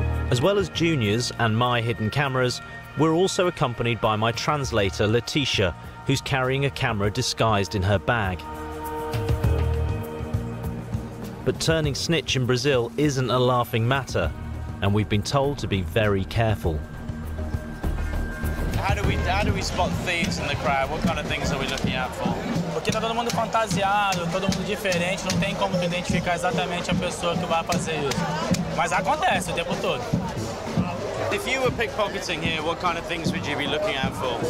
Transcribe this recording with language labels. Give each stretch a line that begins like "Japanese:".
English: As well as Junior's and my hidden cameras, we're also accompanied by my translator, Letitia, who's carrying a camera disguised in her bag. But turning snitch in Brazil isn't a laughing matter, and we've been told to be very careful. How do we spot thieves in the crowd? What kind of things are we looking out for?
Portuguese: Porque tá todo mundo fantasiado, todo mundo diferente, não tem como tu identificar exatamente a pessoa que vai fazer isso. Mas acontece o tempo todo.
English: If you were pickpocketing here, what kind of things would you be looking out for?